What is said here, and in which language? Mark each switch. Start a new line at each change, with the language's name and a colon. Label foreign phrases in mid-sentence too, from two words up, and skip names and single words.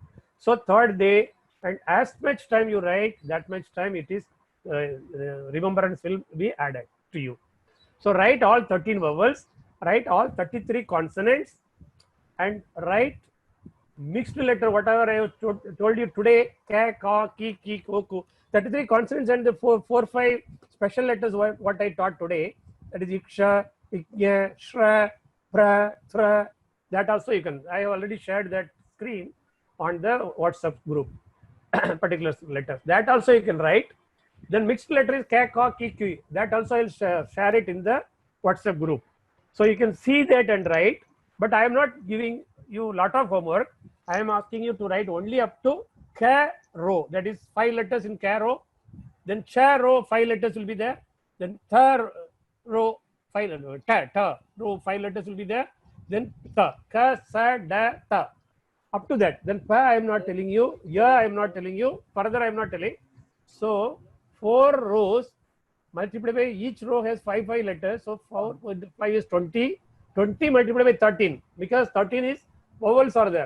English: So third day, and as much time you write, that much time it is remembrance will be added to you. So write all 13 vowels, write all 33 consonants, and write mixed letter, whatever I have told you today, ka, ka, ki, ki, ko, ku. 33 consonants and the 4-5 special letters what I taught today, that is iksha, ikya, shra, pra, thra. That also you can, I have already shared that screen on the WhatsApp group, particular letters. That also you can write. Then mixed letter is ka, ka, ki, ki. That also I will share it in the WhatsApp group. So you can see that and write, but I am not giving you lot of homework. I am asking you to write only up to ka row. That is 5 letters in ka row. Then cha row, 5 letters will be there. Then tha row, 5 row, 5 letters will be there. Then ta, ka, sa, da, ta. Up to that. Then pa I am not telling you. Ya I am not telling you. Further I am not telling. So 4 rows multiplied by each row has 5 letters. So 5 is 20. 20 multiplied by 13, because 13 is vowels are there.